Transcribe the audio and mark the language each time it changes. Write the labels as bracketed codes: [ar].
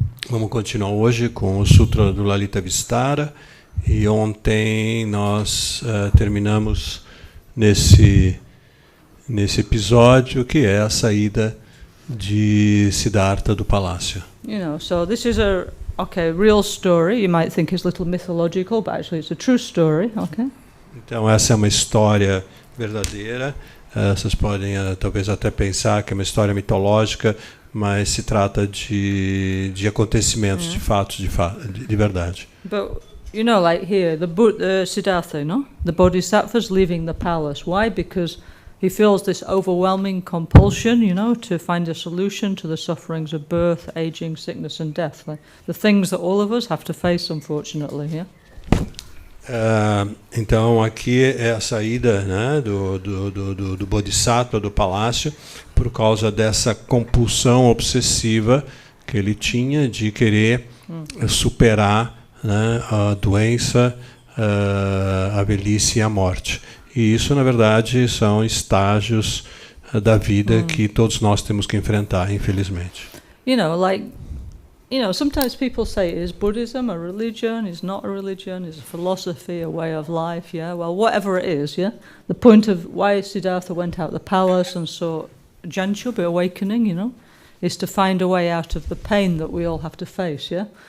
[pt] Vamos continuar hoje com o Sutra do Lalitavistara. E ontem nós terminamos nesse episódio que é a saída de Siddhartha do palácio. [en] You know, so this is a real story. You might think it's a little mythological, but actually it's a true story. Okay. [pt] Então essa é uma história verdadeira. Vocês podem talvez até pensar que é uma história mitológica, mas se trata de acontecimentos, de fatos de verdade. [en] But you know, like here, the Siddhartha, no, the Bodhisattva's leaving the palace. Why? Because he feels this overwhelming compulsion, you know, to find a solution to the sufferings of birth, aging, sickness and death. Like the things that all of us have to face, unfortunately, yeah? [pt] Então aqui é a saída, né, do Bodhisattva do palácio por causa dessa compulsão obsessiva que ele tinha de querer superar, né, a doença, a velhice e a morte. E isso, na verdade, são estágios da vida que todos nós temos que enfrentar, infelizmente. [en] You know, like you know, sometimes people say, is Buddhism a religion? Is not a religion? Is a philosophy, a way of life? Yeah, well, whatever it is, yeah. The point of why Siddhartha went out the palace and saw Janchu be awakening, you know, is to find a way out of the pain that we all have to face, yeah.